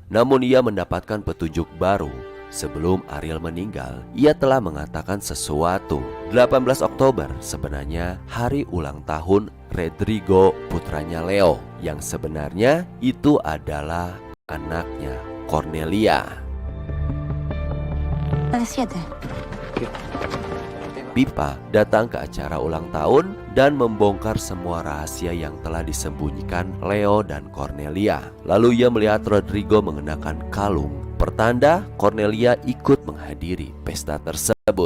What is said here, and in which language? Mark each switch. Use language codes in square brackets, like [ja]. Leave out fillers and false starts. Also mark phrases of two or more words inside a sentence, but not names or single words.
[id] Namun ia mendapatkan petunjuk baru. Sebelum Ariel meninggal, ia telah mengatakan sesuatu. 18 Oktober sebenarnya hari ulang tahun Rodrigo, putranya Leo, yang sebenarnya itu adalah anaknya Cornelia. [es] La de 7. [id] Pipa datang ke acara ulang tahun dan membongkar semua rahasia yang telah disembunyikan Leo dan Cornelia. Lalu ia melihat Rodrigo mengenakan kalung, pertanda Cornelia ikut menghadiri pesta tersebut.